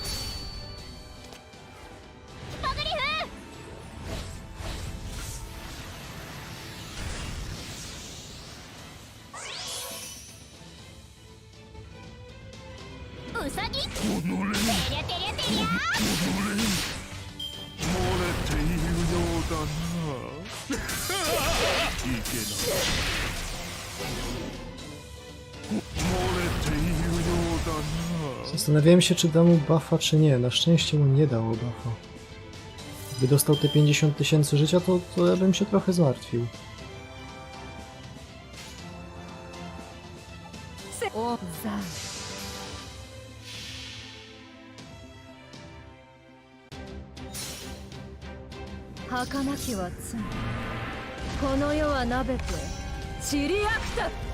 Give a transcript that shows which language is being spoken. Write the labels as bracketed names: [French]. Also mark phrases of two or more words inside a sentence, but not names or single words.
[Japanese] ポグリフ。うさぎ。てりゃてりゃてりゃ。漏れているようだな。いけない。漏れているようだな。 [Polish] Zastanawiałem się, czy da mu buffa, czy nie. Na szczęście mu nie dało buffa. Gdyby dostał te 50 000 życia, to ja bym się trochę zmartwił. [Japanese] おざ。儚きは罪、この世はなべて散りあくた。